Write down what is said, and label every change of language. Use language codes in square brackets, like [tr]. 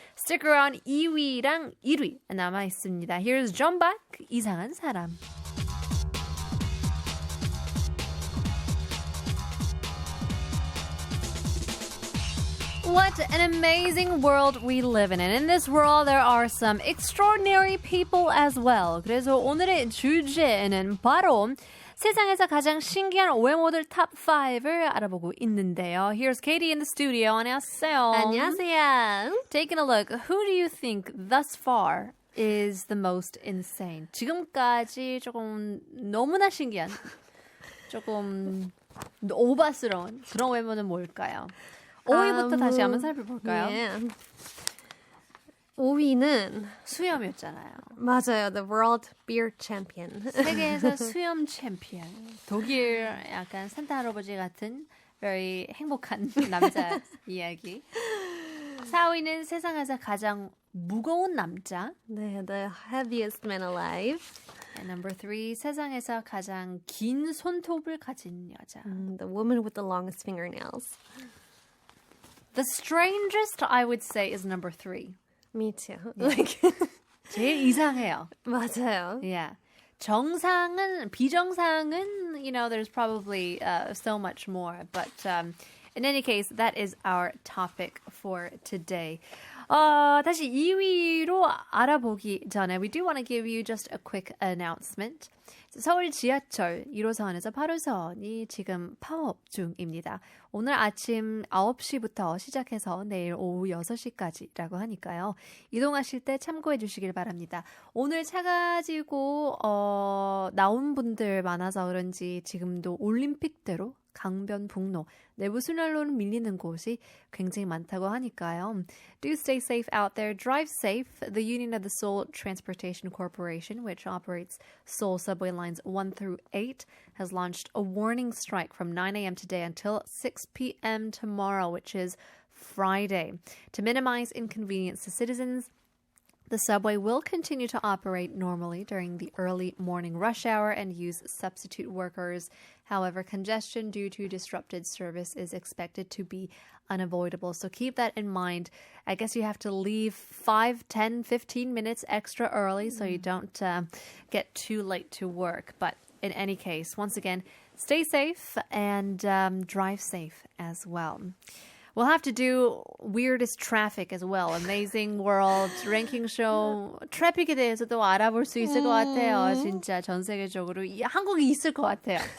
[en] Stick around [ko] 2위랑 1위 남아있습니다. [en] Here's John Bach, [ko] 이상한 사람. [en] What an amazing world we live in. And in this world, there are some extraordinary people as well. [ko] 그래서 오늘의 주제는 바로 세상에서 가장 신기한 외모들 탑 5을 알아보고 있는데요. [en] Here's Kady in the studio. [ko] 안녕하세요. 안녕하세요. [en] Taking a look, who do you think thus far is the most insane? [ko] 지금까지 조금 너무나 신기한, 조금 오바스러운 그런 외모는 뭘까요? 5위부터 다시 한번 살펴볼까요? [en] Yeah. [ko] 5위는 수염이었잖아요. 맞아요. [en] The World Beard Champion. [ko] 세계에서 수염 챔피언. 독일 약간 산타 할아버지 같은 [en] very [ko] 행복한 남자 이야기. 4위는 세상에서 가장 무거운 남자. [en] 네, the heaviest man alive. And number 3, [ko] 세상에서 가장 긴 손톱을 가진 여자. [en] The woman with the longest fingernails. The strangest, I would say, is number 3. Me too. Like, [ko] 제일 이상해요. 맞아요. [en] Yeah. [ko] 정상은, 비정상은, [en] you know, there's probably so much more. But in any case, that is our topic for today. [ko] 다시 2위로 알아보기 전에 [en] we do want to give you just a quick announcement. [ko] 서울 지하철 1호선에서 8호선이 지금 파업 중입니다. 오늘 아침 9시부터 시작해서 내일 오후 6시까지라고 하니까요. 이동하실 때 참고해 주시길 바랍니다. 오늘 차 가지고 나온 분들 많아서 그런지 지금도 올림픽대로 강변북로 내부 순환로는 밀리는 곳이 굉장히 많다고 하니까요. [en] Do stay safe out there. Drive safe. The Union of the Seoul Transportation Corporation, which operates Seoul subway lines 1 through 8, has launched a warning strike from 9 a.m. today until 6 p.m. tomorrow, which is Friday. To minimize inconvenience to citizens, the subway will continue to operate normally during the early morning rush hour and use substitute workers. However, congestion due to disrupted service is expected to be unavoidable. So keep that in mind. I guess you have to leave 5, 10, 15 minutes extra early so you don't get too late to work. But in any case, once again, stay safe and drive safe as well. We'll have to do weirdest traffic as well. [ko] Amazing World Ranking Show 트래픽에 대해서도 알아볼 수 있을 것 같아요. 진짜 전 세계적으로 한국이 있을 것 같아요.